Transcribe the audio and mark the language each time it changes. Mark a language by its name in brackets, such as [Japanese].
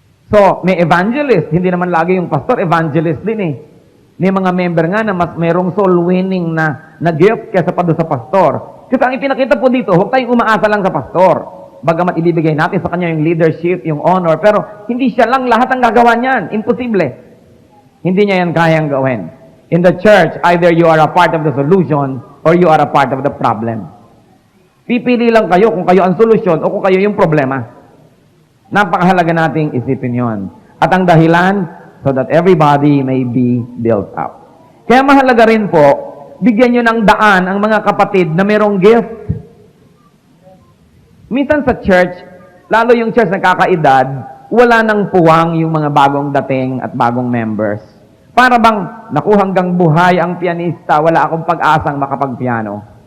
[Filipino] So, may evangelist. Hindi naman lagi yung pastor, evangelist din eh. May mga member nga na mas merong soul winning na gift kaysa pa doon sa pastor. Kasi ang ipinakita po dito, huwag tayong umaasa lang sa pastor. Bagamat ibibigay natin sa kanya yung leadership, yung honor, pero hindi siya lang lahat ang gagawa niyan. Imposible. Hindi niya yan kayang gawin. [English] In the church, either you are a part of the solution or you are a part of the problem. [Filipino] Pipili lang kayo kung kayo ang solusyon o kung kayo yung problema. Napakahalaga nating isipin yon. At ang dahilan, [English] so that everybody may be built up. [Filipino] Kaya mahalaga rin po, bigyan nyo ng daan ang mga kapatid na merong gift. Minsan sa church, lalo yung church na kakaedad, wala nang puwang yung mga bagong dating at bagong members. Para bang, naku hanggang buhay ang pianista, wala akong pag-asang makapagpiano.